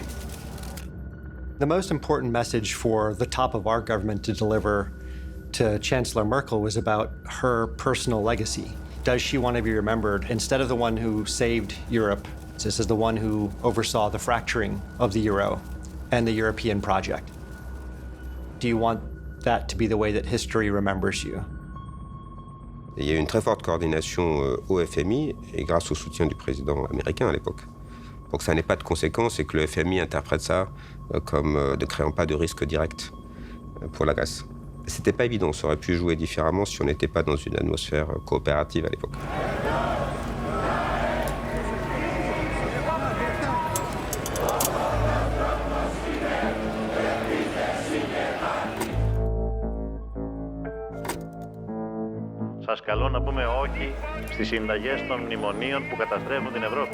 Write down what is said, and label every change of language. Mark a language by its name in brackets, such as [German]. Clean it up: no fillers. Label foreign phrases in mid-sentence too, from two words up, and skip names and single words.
[English] The most important message for the top of our government to deliver to Chancellor Merkel was about her personal legacy. Does she want to be remembered instead of the one who saved Europe, this is the one who oversaw the fracturing of the euro and the European project? Do you want that to be the way that history remembers you? [French] Il y a eu une très forte coordination au FMI et grâce au soutien du président américain à l'époque. Pour que ça n'ait pas de conséquences et que le FMI interprète ça comme ne créant pas de risque direct pour la Grèce. C'était pas évident, ça aurait pu jouer différemment si on n'était pas dans une atmosphère coopérative à l'époque. [Greek] Σας καλώ να πούμε όχι στις συνταγές των μνημονίων που καταστρέφουν την Ευρώπη.